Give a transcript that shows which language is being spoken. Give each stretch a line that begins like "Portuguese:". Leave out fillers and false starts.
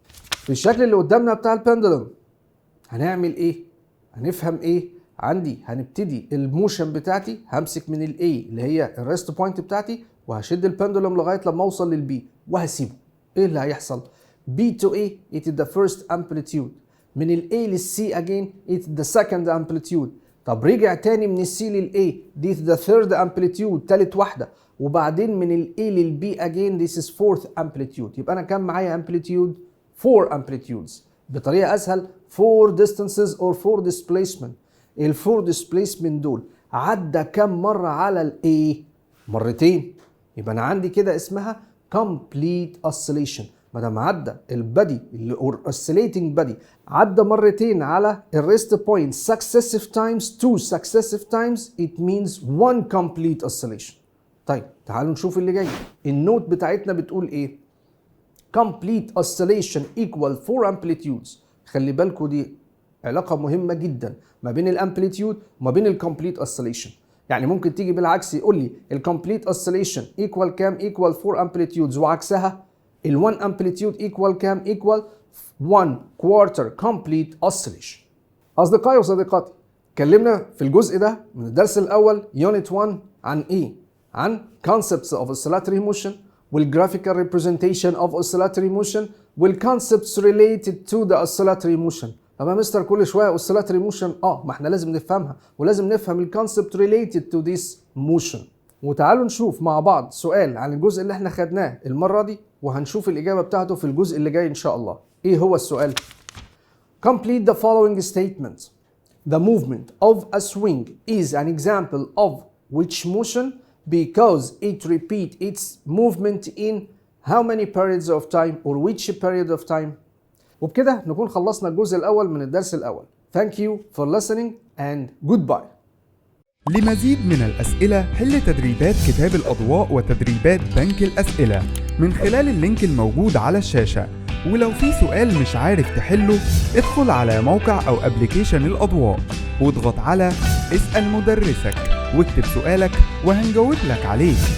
Arabic: في الشكل اللي قدامنا بتاع البندلم هنعمل ايه؟ هنفهم ايه؟ عندي هنبتدي الموشن بتاعتي، همسك من الاي اللي هي الريست بوينت بتاعتي وهشد البندلم لغايه لما اوصل للبي وهسيبه. ايه اللي هيحصل؟
English: B to A it is the first amplitude.
Arabic: من الاي للسي
English: again it is the second amplitude.
Arabic: طب رجع تاني من السي للاي دي
English: the third amplitude،
Arabic: تالت واحده. وبعدين من الاي للبي
English: again this is fourth amplitude.
Arabic: يبقى انا كان معايا amplitude 4 amplitudes. بطريقه اسهل
English: 4 distances or 4 displacement.
Arabic: الفور displacement دول عدى كم مره على الاي؟ مرتين. يبقى انا عندي كده اسمها complete oscillation. ما دام عدى البادي اللي
English: oscillating body
Arabic: عدى مرتين على الريست بوينت
English: successive times two successive times it means one complete oscillation.
Arabic: طيب تعالوا نشوف اللي جاي. النوت بتاعتنا بتقول ايه؟
English: complete oscillation equal 4 amplitudes.
Arabic: خلي بالكوا دي علاقة مهمة جدا ما بين الامبليتيود وما بين الكومبليت اوسيليشن. يعني ممكن تيجي بالعكس يقول لي الكومبليت اوسيليشن ايكوال كام؟ ايكوال 4 امبليتيودز، وعكسها ال1 امبليتيود ايكوال كام؟ ايكوال 1 كوارتر كومبليت اوسيليشن. اصدقائي وصديقاتي، اتكلمنا في الجزء ده من الدرس الاول يونت 1 عن ايه؟ عن
English: concepts of oscillatory motion
Arabic: وال
English: graphical representation of oscillatory motion
Arabic: وال
English: concepts related to the oscillatory motion.
Arabic: طب يا مستر كل شويه اوسيلاتوري موشن، ما احنا لازم نفهمها ولازم نفهم
English: الكونسبت related to this motion.
Arabic: وتعالوا نشوف مع بعض سؤال عن الجزء اللي احنا خدناه المره دي وهنشوف الاجابه بتاعته في الجزء اللي جاي ان شاء الله.
English: ايه هو السؤال؟ Complete the following statement. The movement of a swing is an example of which motion because it repeats its movement in how many periods of time or which period of time.
Arabic: وبكده نكون خلصنا الجزء الأول من الدرس الأول.
English: Thank you for listening and goodbye.
Arabic: لمزيد من الأسئلة حل تدريبات كتاب الأضواء وتدريبات بنك الأسئلة من خلال اللينك الموجود على الشاشة. ولو في سؤال مش عارف تحله ادخل على موقع أو أبليكيشن الأضواء واضغط على اسأل مدرسك واكتب سؤالك وهنجاوب لك عليه.